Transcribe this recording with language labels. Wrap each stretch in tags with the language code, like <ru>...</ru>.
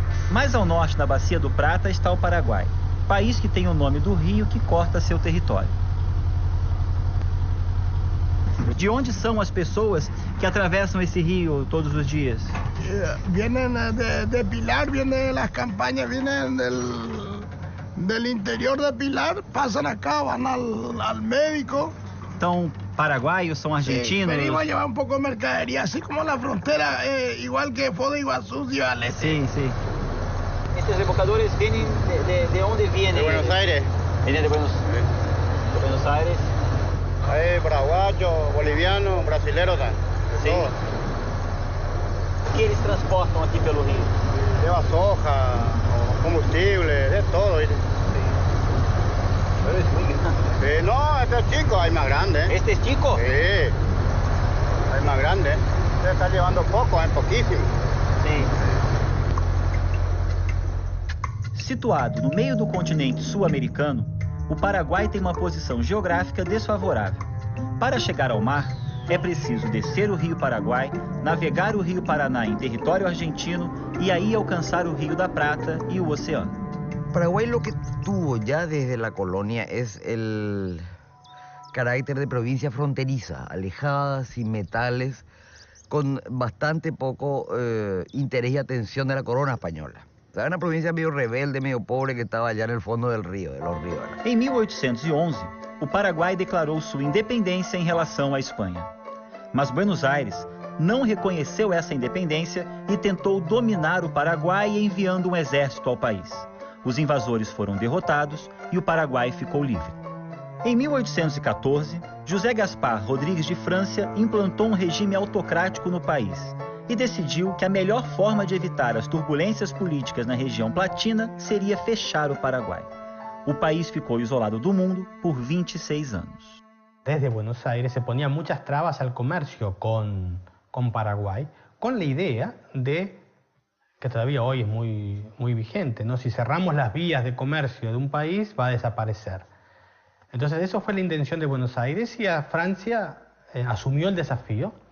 <pt>Mais ao norte da Bacia do Prata está o Paraguai, país que tem o nome do rio que corta seu território. De onde são as pessoas que atravessam esse rio todos os dias?</pt> <es>Vienen de Pilar, vienen las campañas, vienen del interior de Pilar, pasan acá, van al médico.</es> <pt>Então, paraguaios são argentinos?</pt> <es>Sí, venimos a llevar un poco de mercadería, así como la frontera, igual que Foz de Iguazú, Ciudad del Este. Sí, sí. ¿Estos evocadores vienen de dónde vienen? De Buenos Aires. Vienen de Buenos Aires. Hay paraguayos, bolivianos, brasileños también. Sí.</es> <pt>O que eles transportam aqui pelo rio?</pt> <es>Lleva soja, combustible, de todo. ¿Viste? Sí. Pero es muy grande. No, este es chico, hay más grande. ¿Este es chico? Sí, hay más grande. Usted está llevando poco, hay poquísimo.</es> <pt>Sim. Situado no meio do continente sul-americano, o Paraguai tem uma posição geográfica desfavorável. Para chegar ao mar, é preciso descer o Rio Paraguai, navegar o Rio Paraná em território argentino e aí alcançar o Rio da Prata e o oceano.</pt> <es>Paraguay lo que tuvo ya desde la colonia es el carácter de provincia fronteriza, alejada, sin metales, con bastante poco interés y atención de la corona española. Era una provincia medio rebelde, medio pobre, que estaba allá en el fondo del río, de los ríos.</es> <pt>Em 1811, o Paraguai declarou sua independência em relação à Espanha. Mas Buenos Aires não reconheceu essa independência e tentou dominar o Paraguai enviando um exército ao país. Os invasores foram derrotados e o Paraguai ficou livre. Em 1814, José Gaspar Rodrigues de Francia implantou um regime autocrático no país e decidiu que a melhor forma de evitar as turbulências políticas na região platina seria fechar o Paraguai. O país ficou isolado do mundo por 26 anos.</pt> <es>Desde Buenos Aires se ponían muchas trabas al comercio con Paraguay, con la idea de, que todavía hoy es muy vigente, ¿no? Si cerramos las vías de comercio de un país, va a desaparecer. Entonces, eso fue la intención de Buenos Aires y a Francia asumió el desafío.</es>